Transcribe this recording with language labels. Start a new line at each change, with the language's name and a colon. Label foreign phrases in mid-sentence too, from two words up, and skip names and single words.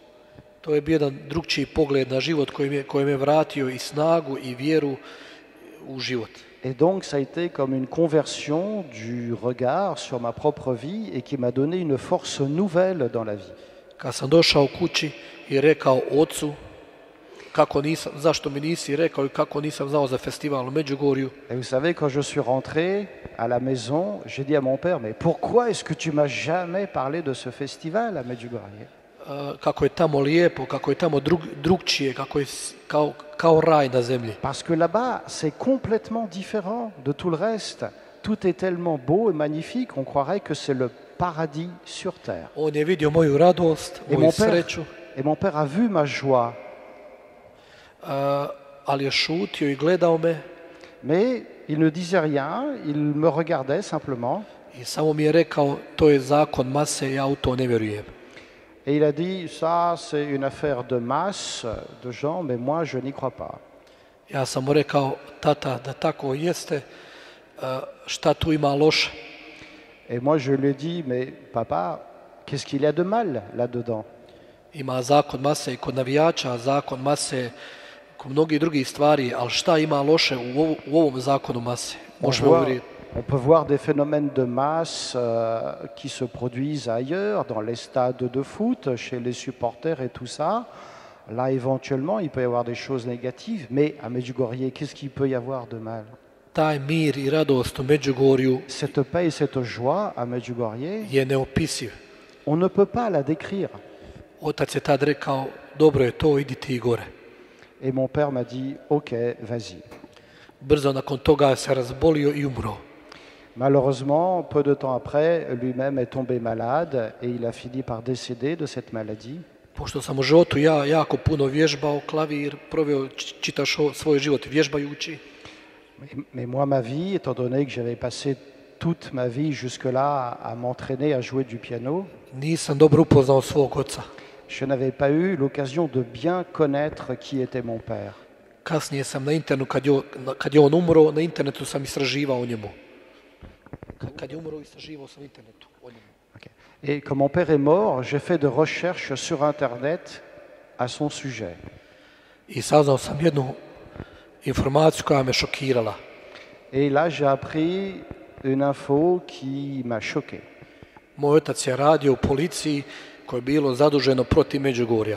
Croatian: To je bio jedan drugčiji pogled na život koji me vratio i snagu i vjeru u život.
French: Et donc ça a été comme une conversion du regard sur ma propre vie et qui m'a donné une force nouvelle dans la vie.
Croatian: Kad sam došao kući i rekao ocu zašto mi nisi rekao i kako nisam znao za festival u Međugorju.
French: Et vous savez, quand je suis rentré à la maison, j'ai dit à mon père, mais pourquoi est-ce que tu m'as jamais parlé de ce festival à Medjugorje?
Croatian: Kako je tamo lijepo, kako je tamo drugčije, kako je kao raj na zemlji.
French: Parce que là-bas, c'est complètement différent de tout le reste. Tout est tellement beau et magnifique, on croirait que c'est le paradis sur terre.
Croatian: On je vidio moju radost, moju sreću.
French: Et mon père a vu ma joie.
Croatian: Ali je šutio i gledao me.
French: Mais il ne disait rien, il me regardait simplement.
Croatian: I samo mi je rekao, to je zakon mase, ja u to ne vjerujem.
French: Et il a dit, ça c'est une affaire de masse, de gens, mais moi je n'y crois pas.
Croatian: Ja sam mu rekao, tata, da tako jeste, šta tu ima loše?
French: Et moi je lui ai dit, mais papa, qu'est-ce qu'il y a de mal là-dedans?
Croatian: Ima zakon mase i kod navijača, zakon mase kod mnogih drugih stvari, ali šta ima loše u ovom zakonu mase? Možemo uvjeriti.
French: On peut voir des phénomènes de masse qui se produisent ailleurs, dans les stades de foot, chez les supporters et tout ça. Là, éventuellement, il peut y avoir des choses négatives, mais à Medjugorje, qu'est-ce qu'il peut y avoir de mal?
Croatian: Taj mir i radost u Međugorju
French: Cette paix et cette joie à Medjugorje
Croatian: je neopisiv.
French: On ne peut pas la décrire.
Croatian: Otac je tad rekao, dobro je to, idi ti gore.
French: Et mon père m'a dit, ok, vas-y.
Croatian: Brzo nakon toga se razbolio i umro.
French: Malheureusement, peu de temps après, lui-même est tombé malade et il a fini par décéder de cette maladie.
Croatian: Pošto sam u životu ja jako puno vježbao klavir, proveo čitav svoj život vježbajući.
French: Mais moi, ma vie, étant donné que j'avais passé toute ma vie jusque-là à m'entraîner à jouer du piano,
Croatian: Nisam dobro upoznao svog oca.
French: je n'avais pas eu l'occasion de bien connaître qui était mon père.
Croatian: Kasnije sam na internetu, kad je on umro, na internetu sam istraživao o njemu. Kad je umro, istraživao sam internetu o njemu. Okay.
French: Et quand mon père est mort, j'ai fait de recherches sur Internet à son sujet.
Croatian: I saznao sam jednu informaciju koja me šokirala.
French: Et là, j'ai appris une info qui m'a choqué.
Croatian: Moj otac je radio u policiji koje je bilo zaduženo protiv Međugorja.